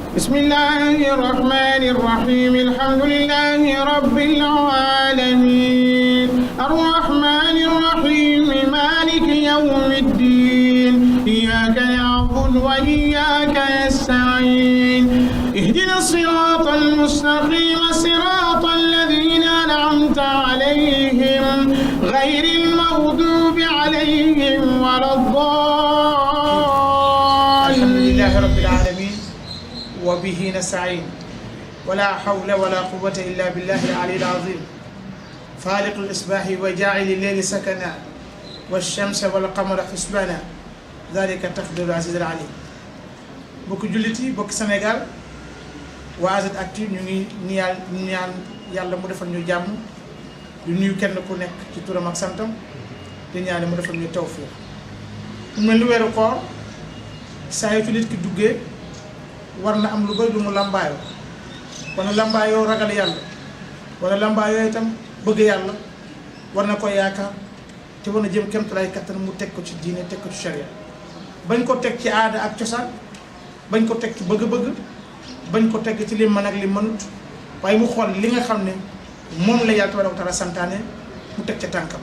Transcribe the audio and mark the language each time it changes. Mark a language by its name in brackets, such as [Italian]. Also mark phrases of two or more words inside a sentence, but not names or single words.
[Arabic] بسم الله الرحمن الرحيم الحمد لله رب العالمين الرحمن الرحيم مالك يوم الدين إياك نعبد وإياك نستعين اهدنا الصراط المستقيم صراط الذين أنعمت عليهم غير المغضوب عليهم ولا الضالين. الحمد لله رب العالمين وبه نستعين ولا حول ولا قوة إلا بالله العلي العظيم فالق الإصباح وجاعل الليل سكنا والشمس والقمر حسبانا ذلك تقدير العزيز العليم. [Wolof] bokk jullit yi bokk Sénégal waa AZ Actu ñu ngi ñaan yàlla mu defal ñu jàmm di nuyu kenn ku nekk ci turam ak santam di ñaan mu defal ñu tawfiq. mu mel ni weeru koor saa yu ci nit ki duggee war na am lu bëri lu mu lambaayoo wala lambaayoo ragal yàlla wala lambaayoo itam bëgg yàlla war na ko yaakaar te war na jëm kéemtalaay kattan mu teg ko ci diine teg ko ci sharia bañ ko teg ci aada ak cosaan bañ ko teg ci bëgg-bëgg bañ ko teg ci li mën ak li mënut waaye mu xool li nga xam ne moom la yàlla [Arabic] تبارك وتعالى [Wolof] santaane mu teg ca tànkam.